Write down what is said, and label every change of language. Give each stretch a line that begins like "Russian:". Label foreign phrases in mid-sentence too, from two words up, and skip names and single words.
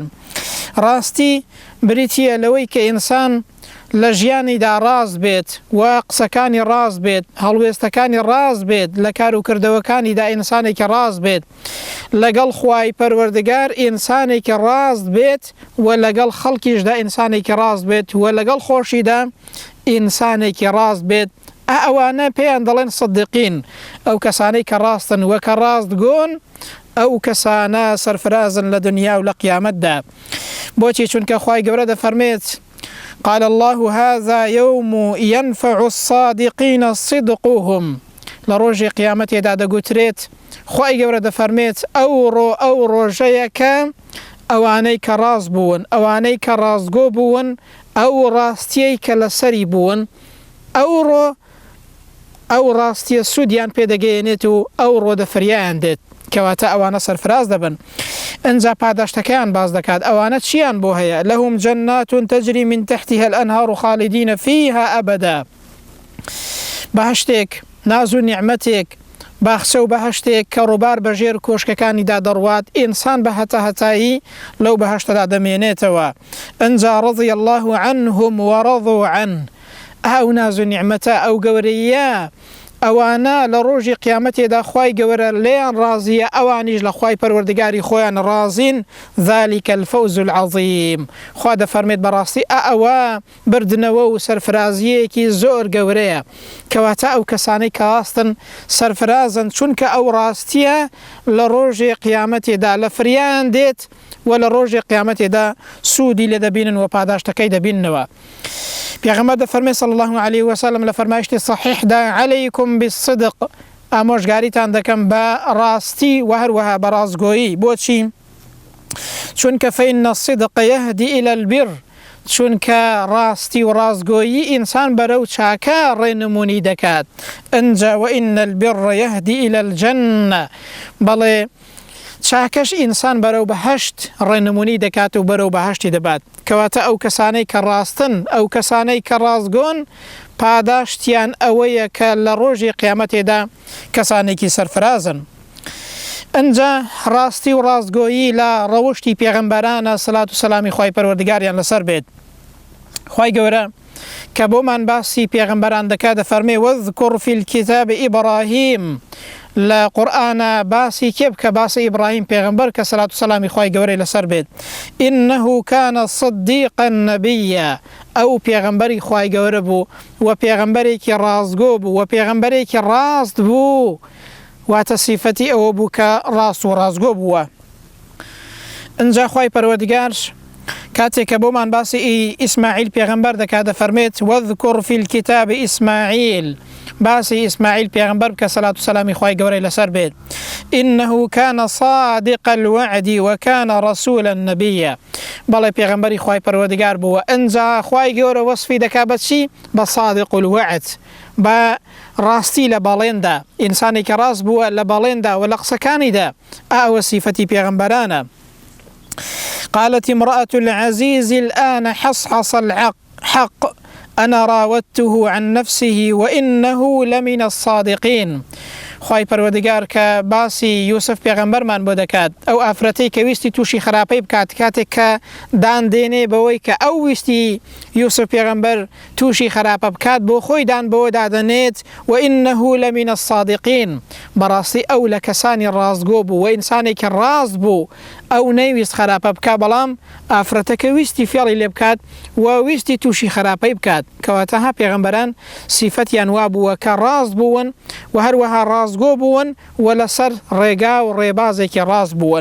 Central Kurdish: ڕاستی بریتیە لەوەی کە ئینسان لە ژیانیدا ڕاست بێت و قسەکانی ڕاست بێت، هەڵوێستەکانی ڕاست بێت، لە کار و کردەوەکانیدا ئینسانێکی ڕاست بێت، لەگەڵ خوای پەروەردگار ئینسانێکی ڕاست بێت و لەگەڵ خەڵکیشدا ئینسانێکی ڕاست بێت و لەگەڵ خۆشیدا ئینسانێکی ڕاست بێت. ئەوانە پێیان دەڵێن سەدیقین، ئەو کەسانەی کە ڕاستن و کە ڕاستگۆن، ئەو کەسانە سەرفرازن لە دنیا و لە قیامەتدا. بۆچی؟ چونکە خوای گەورە دەفەرمێت:
Arabic: قال الله هذا يوم ينفع الصادقين صدقهم.
Central Kurdish: لروجي قيامتي دا دەگوترێت، خوای گەورە دەفەرمێت ئەو ڕۆژەیە کە ئەوانەی کە ڕاست بوون، ئەوانەی کە ڕاستگۆ بوون، ئەو ڕاستیەی کە لەسەری بوون، ئەو ڕاستیە سوودیان پێدەگەیەنێت و ئەو ڕۆدەفریایان دێت، کەواتە ئەوانە سەرفراز دەبن. ئەنجا پاداشتەکەیان باز دەکات. ئەوانە چیان بۆ هەیە؟
Arabic: لەهم جەنات تەجری من تحتها الأنهار خالدین فيها أبدا.
Central Kurdish: بەهەشتێک، ناز و نیعمەتێک، باخچە و بەهەشتێک کە ڕووبار بەژێر کۆشکەکانیدا دەڕوات، ئینسان بە هەتایی لەو بەهەشتەدا دەمێنێتەوە.
Arabic: ئەنجا رضي الله عنهم ورضوا عنه.
Central Kurdish: ئەو ناز و نیعمەتە، ئەو گەورەیە، ئەوانە لە ڕۆژی قیامەتێدا خوای گەورە لێیان ڕازیە، ئەوانیش لە خوای پەروەردگاری خۆیان ڕازین.
Arabic: ذلك الفوز العظیم.
Central Kurdish: خوا دەفەرمێت بەڕاستی ئەوە بردنەوە و سەرفرازیەکی زۆر گەورەیە. کەواتە ئەو کەسانەی کە ڕاستن سەرفرازن، چونکە ئەو ڕاستیە لە ڕۆژی قیامەتێدا لە فریان دێت و لە ڕۆژی قیامەتێدا سوودی لێ دەبینن و پاداشتەکەی دەبیننەوە. پێغەمبەر دەفەرمێت
Arabic: صلی الله عليه وسلم
Central Kurdish: لە فەرمایشتی صحیحدا:
Arabic: عەلەیکم بالصدق.
Central Kurdish: ئامۆژگاریتان دەکەم بە ڕاستی و هەروەها بە ڕاستگۆیی. بۆچی؟
Arabic: چونکە فإن الصدق يهدي إلى البر.
Central Kurdish: چونکە ڕاستی و ڕاستگۆیی ئینسان بەرەو چاکە ڕێنمونی دەکات.
Arabic: ئەنجا وإن البر يهدي إلى الجنة.
Central Kurdish: بەڵێ چاکەش ئینسان بەرەو بەهەشت ڕێنمونی دەکات و بەرەو بەهەشتی دەبات. کەواتە ئەو کەسانەی کە ڕاستن، ئەو کەسانەی کە ڕاستگۆن، پاداشتیان ئەوەیە کە لە ڕۆژی قیامەتێدا کەسانێکی سەرفرازن. ئەنجا ڕاستی و ڕاستگۆیی لە ڕەوشتی پێغەمبەرانە سەلات و سەلامی خوای پەروەردگاریان لەسەر بێت. خوای گەورە کە بۆمان باسی پێغەمبەران دەکات دەفەرمێ:
Arabic: وەذکر فی الکتاب
Central Kurdish: ئیبراهیم. لە قورئانە باسی کێ بکە؟ باسی ئیبراهیم پێغەمبەر کە سەلات و سەلامی خوای گەورەی لەسەر بێت.
Arabic: إنه كان صديقا نبيا.
Central Kurdish: ئەو پێغەمبەری خوای گەورە بوو و پێغەمبەرێکی ڕاستگۆ بوو و پێغەمبەرێکی ڕاست بوو، واتە سیفەتی ئەوە بوو کە ڕاست و ڕاستگۆ بووە. ئەنجا خوای پەروەردگار کاتێک کە بۆمان باسی ئیسماعیل پێغەمبەر دەکات دەفەرمێت:
Arabic: وەذکر فی الکتاب
Central Kurdish: ئیسماعیل. باسی ئیسماعیل پێغەمبەر بکە سەلات و سەلامی خوای گەورەی لەسەر بێت.
Arabic: إنه كان صادق الوعد وكان رسولا نبيا.
Central Kurdish: بەڵێ پێغەمبەری خوای پەروەردگار بووە. ئەنجا خوای گەورە وەسفی دەکات بە چی؟ بە
Arabic: صادق الوعد،
Central Kurdish: بە ڕاستی لە باڵێندا. ئینسانی کە ڕاست بووە لە باڵێندا و لە قسەکانیدا. ئەوە سیفەتی پێغەمبەرانە.
Arabic: قالت امرأة العزيز الآن حصحص الحق أنا راودته عن نفسه وإنه لمن الصادقين.
Central Kurdish: خوای پەروەردگار کە باسی یوسف پێغەمبەرمان بۆ دەکات ئەو ئافرەتەی کە ویستی تووشی خراپەی بکات کاتێک کە دان دێنێ بەوەی کە ئەو ویستی یوسف پێغەمبەر تووشی خراپە بکات بۆ خۆی دان بەوە دادەنێت
Arabic: وإنه لمن الصادقين
Central Kurdish: بەڕاستی ئەو لە کەسانی ڕاستگۆ بوو و ئینسانێکی ڕاست بوو ئەو نەیویست خراپە بکات بەڵام ئافرەتەکە ویستی فێڵی لێ بکات و ویستی تووشی خراپەی بکات کەواتەها پێغەمبەران سیفەتیان وا بووە کە ڕاست بوون و هەروەها ڕاستگۆ بوون و لەسەر ڕێگا و ڕێبازێکی ڕاست بوون.